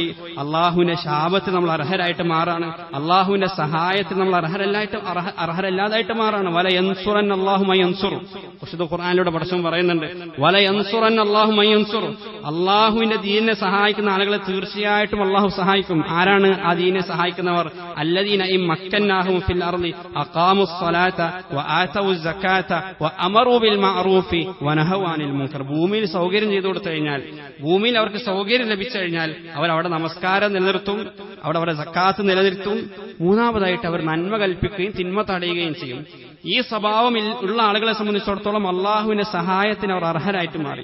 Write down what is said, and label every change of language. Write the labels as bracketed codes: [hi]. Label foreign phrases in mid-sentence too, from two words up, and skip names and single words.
[ml] അള്ളാഹുവിന്റെ ശാപത്തിന് നമ്മൾ അർഹരായിട്ട് മാറാണ്. അള്ളാഹുവിന്റെ സഹായത്തിന് നമ്മൾ അർഹരല്ലാതായിട്ട് മാറാണ്. [ar] ولينصرن الله من ينصر. [ml] വിശുദ്ധ ഖുർആനിലൂടെ പടച്ചവൻ പറയുന്നുണ്ട്, [ar] ولينصرن الله من ينصر. [ml] അള്ളാഹുവിന്റെ ദീനിനെ സഹായിക്കുന്ന ആളുകളെ തീർച്ചയായിട്ടും അള്ളാഹു സഹായിക്കും. ആരാണ് ആ ദീനിനെ സഹായിക്കുന്നവർ? [ar] الذين إن مكناهم في الأرض أقاموا الصلاة وآتوا الزكاة وأمروا بالمعروف ونهوا عن المنكر. [ml] ഭൂമിയിൽ സൗകര്യം ചെയ്തു കൊടുത്തു കഴിഞ്ഞാൽ, ഭൂമിയിൽ അവർക്ക് സൗകര്യം ലഭിച്ചു കഴിഞ്ഞാൽ അവരവിടെ നമസ്കാരം നിലനിർത്തും, അവിടെ സക്കാത്ത് നിലനിർത്തും. മൂന്നാമതായിട്ട് അവർ നന്മ കൽപ്പിക്കുകയും തിന്മ തടയുകയും ചെയ്യും. ഈ സ്വഭാവം ഉള്ള ആളുകളെ സംബന്ധിച്ചിടത്തോളം അള്ളാഹുവിന്റെ സഹായത്തിന് അവർ അർഹരായിട്ട് മാറി.